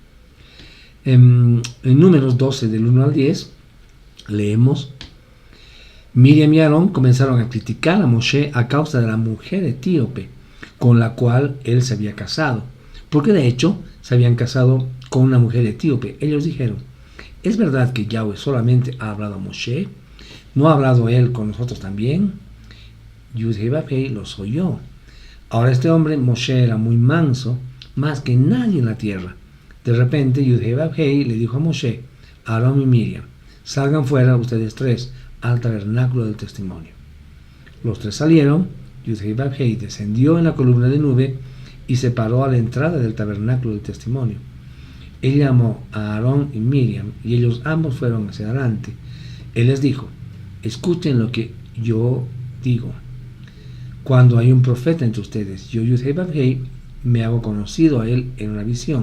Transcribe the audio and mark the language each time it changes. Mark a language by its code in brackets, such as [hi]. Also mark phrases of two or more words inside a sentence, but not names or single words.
[es] En Números 12, del 1 al 10, leemos: Miriam y Aarón comenzaron a criticar a Moshe a causa de la mujer etíope con la cual él se había casado, porque de hecho se habían casado con una mujer etíope. Ellos dijeron: ¿es verdad que Yahweh solamente ha hablado a Moshe? ¿No ha hablado él con nosotros también? Yud-Heh Vav-Heh los oyó. Ahora este hombre, Moshe, era muy manso, más que nadie en la tierra. De repente Yud-Heh Vav-Heh le dijo a Moshe, Aarón y Miriam: salgan fuera ustedes tres al tabernáculo del testimonio. Los tres salieron. Yud-Heh Vav-Heh descendió en la columna de nube y se paró a la entrada del tabernáculo del testimonio. Él llamó a Aarón y Miriam y ellos ambos fueron hacia adelante. Él les dijo: escuchen lo que yo digo. Cuando hay un profeta entre ustedes, yo, Yud-Heh Vav-Heh, me hago conocido a él en una visión.